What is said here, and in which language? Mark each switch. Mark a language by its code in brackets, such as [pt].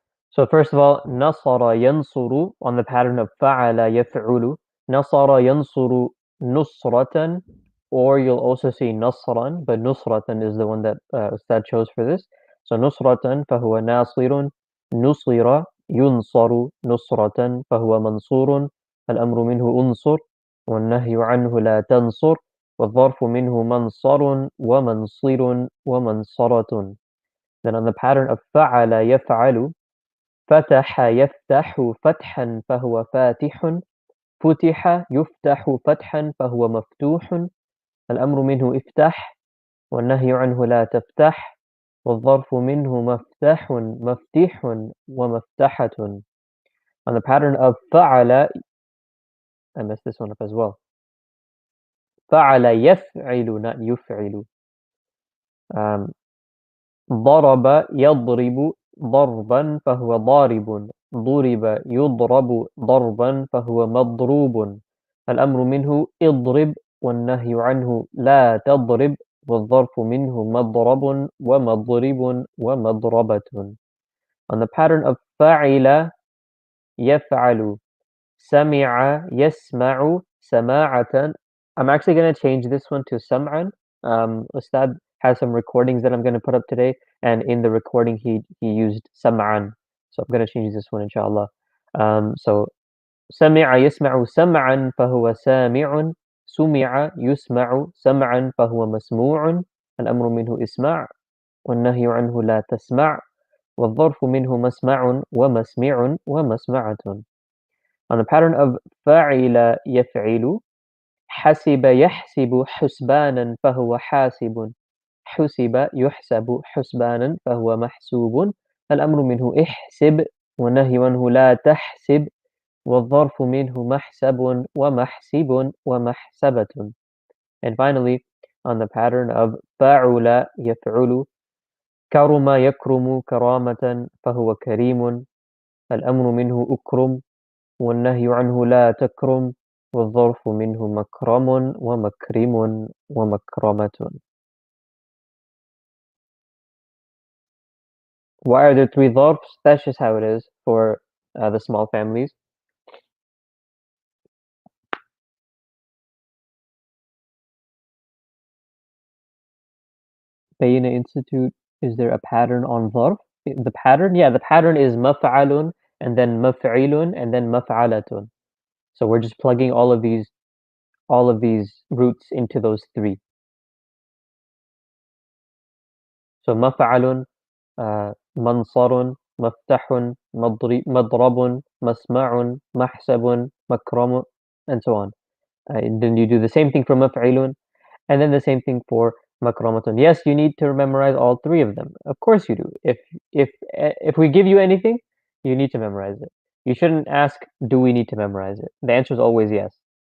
[en] So first of all, nasara yansuru on the pattern of fa'ala yaf'ulu. Nasara yansuru nusratan, or you'll also see nasran, but nusratan is the one that Ustad chose for this. [ar] So nusratan fahuwa nasirun, nusira yunsaru nusratan fahuwa mansurun, الأمر منه أنصر والنهي عنه لا تنصر والظرف منه منصر ومنصر ومنصرة. [en] Then on the pattern of [ar] فعل يفعل, فتح يفتح فتحا فهو فاتح، فتح يفتح فتحا فهو مفتوح، الأمر منه افتح والنهي عنه لا تفتح والظرف منه مفتح مفتيح ومفتحة. [en] On the pattern of فعل, I messed this one up as well. [ar] فعل يفعل, not يفعل. ضرب يضرب ضربا فهو ضارب، ضرب يضرب ضربا فهو مضروب، الأمر منه اضرب والنهي عنه لا تضرب والظرف منه مضرب ومضرب ومضربة. [en] On the pattern of [ar] فعل يفعل، سمع يسمع سماعة. [en] I'm actually going to change this one to سمعا. Ustad has some recordings that I'm going to put up today, and in the recording he used سمعا. So I'm going to change this one, inshallah. So [ar] سمع يسمع سمعا فهو سامع، سمع يسمع سمعا فهو مسموع، الأمر منه اسمع، والنهي عنه لا تسمع، والظرف منه مسمع ومسمع ومسمعة. [en] On the pattern of [ar] فعل يفعل، حسب يحسب حسبانا فهو حاسب، حسب يحسب حسبانا فهو محسوب، الأمر منه احسب، والنهي عنه لا تحسب، والظرف منه محسب ومحسب ومحسبة. [en] And finally, on the pattern of [ar] فعل يفعل، كرم يكرم كرامة فهو كريم، الأمر منه أكرم، والنهي عنه لا تكرم، والظرف منه مكرم ومكرم ومكرمة. [en] Why are there three ظرفs? That's just how it is for the small families. Bayyinah Institute, is there a pattern on ظرف? The pattern? Yeah, the pattern is مفعل and then مفعل and then مفعلة. So we're just plugging all of these roots into those three. So مفعل, منصر, مفتح, مضرب, مسمع, محسب, مكرم, and so on. And then you do the same thing for مفعل, and then the same thing for makramatun. Yes, you need to memorize all three of them. Of course you do. If we give you anything, you need to memorize it. You shouldn't ask, do we need to memorize it? The answer is always yes.